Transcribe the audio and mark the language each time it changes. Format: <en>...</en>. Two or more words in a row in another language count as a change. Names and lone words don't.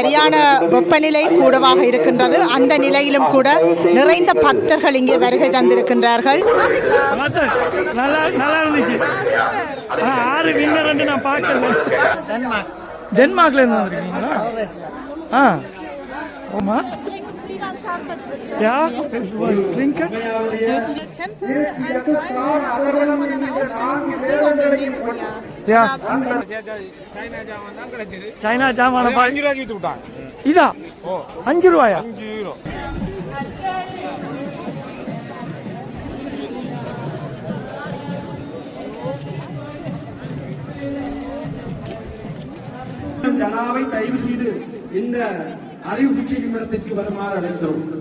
<ta>சரியான வெப்பநிலை கூடவாக இருக்கின்றது. அந்த நிலையிலும் கூட நிறைந்த பக்தர்கள் இங்கே வருகை தந்திருக்கின்றார்கள். நல்லா இருந்துச்சு. 6 வின்னர் வந்து நான் பார்க்கல. டென்மார்க்ல இருந்து வந்திருக்கீங்களா? ஆமா.</ta> <de>Ja, trinken? Der Tempel ein Teil von einer Ausstellung Museum im nächsten Jahr.</de> <ta>Ja. China ஜாமான பாய் 5 ரூபாய்க்கு வித்து விட்டான். இதா? ஓ 5 ரூபாயா? 5 யூரோ. ஜனாவை தயவு செய்து இந்த அறிவுச்சி நிமிடத்திற்கு வருமாறு அழைக்கிறோம்.</ta>